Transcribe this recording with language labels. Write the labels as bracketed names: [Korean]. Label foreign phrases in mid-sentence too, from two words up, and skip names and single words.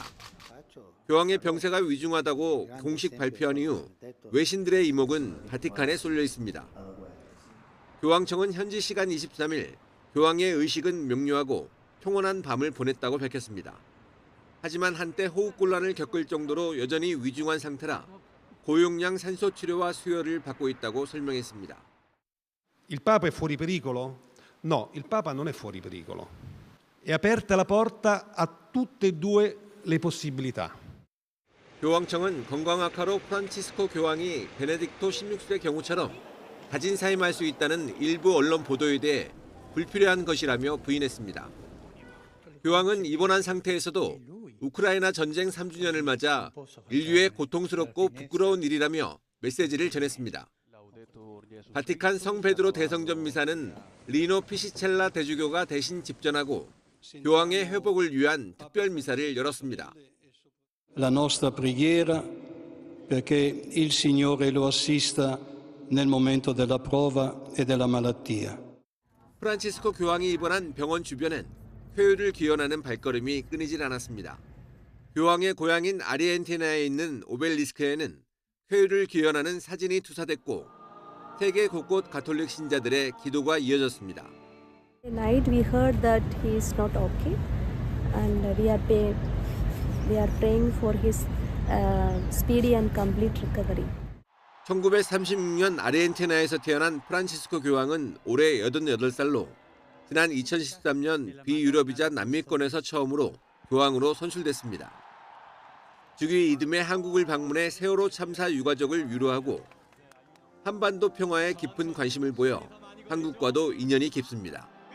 [Korean] 교황의 병세가 위중하다고 공식 발표한 이후 외신들의 이목은 바티칸에 쏠려 있습니다. 교황청은 현지 시간 23일 교황의 의식은 명료하고 평온한 밤을 보냈다고 밝혔습니다. 하지만 한때 호흡곤란을 겪을 정도로 여전히 위중한 상태라 고용량 산소 치료와 수혈을 받고 있다고 설명했습니다. [Italian] Il Papa è fuori pericolo? No, il Papa non è fuori pericolo. È aperta la porta a tutte e due le possibilità. [Korean] 교황청은 건강 악화로 프란치스코 교황이 베네딕토 16세의 경우처럼 자진 사임할 수 있다는 일부 언론 보도에 대해 불필요한 것이라며 부인했습니다. 교황은 입원한 상태에서도 우크라이나 전쟁 3주년을 맞아 인류의 고통스럽고 부끄러운 일이라며 메시지를 전했습니다. 바티칸 성베드로 대성전 미사는 리노 피시첼라 대주교가 대신 집전하고 교황의 회복을 위한 특별 미사를 열었습니다. [Italian] La nostra preghiera perché il Signore lo assista nel momento della prova e della malattia. [Korean] 프란치스코 교황이 입원한 병원 주변엔 쾌유를 기원하는 발걸음이 끊이질 않았습니다. 교황의 고향인 아르헨티나에 있는 오벨리스크에는 쾌유를 기원하는 사진이 투사됐고 세계 곳곳 가톨릭 신자들의 기도가 이어졌습니다. [English] Tonight we heard that he is not okay, and we are praying for his speedy and complete recovery. [Korean] 1936년 아르헨티나에서 태어난 프란치스코 교황은 올해 88살로 지난 2013년 비유럽이자 남미권에서 처음으로 교황으로 선출됐습니다. 즉위 이듬해 한국을 방문해 세월호 참사 유가족을 위로하고 한반도 평화에 깊은 관심을 보여 한국과도 인연이 깊습니다.